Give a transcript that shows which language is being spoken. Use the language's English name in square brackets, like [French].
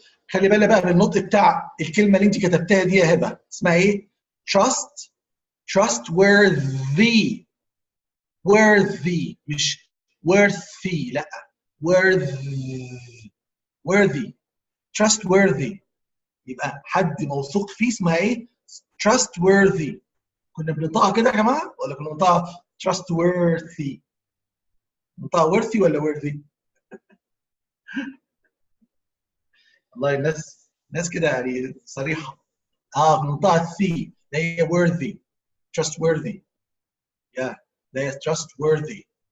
[Arabic] خلي بالك بقى من النطق بتاع الكلمه اللي انت كتبتها دي يا هبه، اسمها ايه؟ trust. [English] trustworthy. worthy [Arabic] مش [English] worthy، [Arabic] لا [English] worthy. worthy. [Arabic] trustworthy يبقى حد موثوق فيه، اسمها ايه؟ trustworthy. كنا بننطقها كده يا جماعه ولا كنا بننطقها trustworthy؟ بننطقها worthy ولا worthy؟ والله الناس كده يعني صريحه. بننطقها ثي، هي worthy. [English] trustworthy. yeah they are trustworthy.